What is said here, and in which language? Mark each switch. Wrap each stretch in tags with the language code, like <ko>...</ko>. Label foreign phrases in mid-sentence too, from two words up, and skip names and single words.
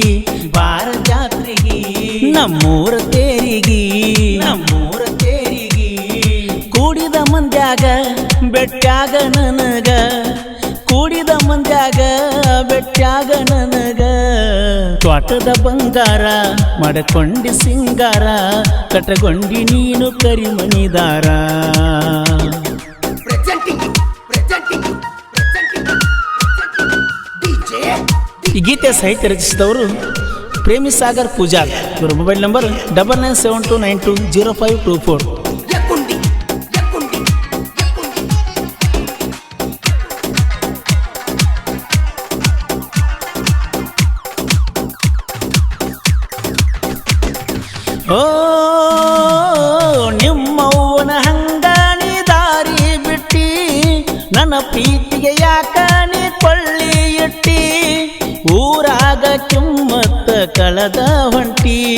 <kn>ನಮ್ಮೂರ ತೇರಿಗಿ ಕೂಡಿದ ಮಂದ್ಯಾಗ ಬೆಟ್ಟಾಗ ನನಗ ಕೂಡಿದ ಮಂದ್ಯಾಗ ಬೆಟ್ಟಾಗ ನನಗ ತ್ವಾಟದ ಬಂಗಾರ ಮಡಕೊಂಡಿ ಸಿಂಗಾರ ಕಟಗೊಂಡಿ ನೀನು ಕರಿಮಣಿದಾರ</kn> <en>Presenting you, presenting you, presenting you, presenting you. DJ,</en> <kn>ಈ ಗೀತೆ ಸಾಹಿತ್ಯ ರಚಿಸಿದವರು ಪ್ರೇಮಿ ಸಾಗರ್ ಪೂಜಾರ್. ಇವರ ಮೊಬೈಲ್ ನಂಬರ್ 9972920524. Yakundi, Yakundi, Yakundi. ಓ ನಿಮ್ಮವ್ವನ ಹಂಗಾನಿ ದಾರಿ ಬಿಟ್ಟಿ ನನ್ನ ಪ್ರೀತಿಗೆ ಯಾಕ ನೀ ಕೊಳ್ಳಿ ಇಟ್ಟಿ ಊರಾಗ ಕಿಮ್ಮತ್ತ ಕಳೆದ ಹೊಂಟಿ</kn>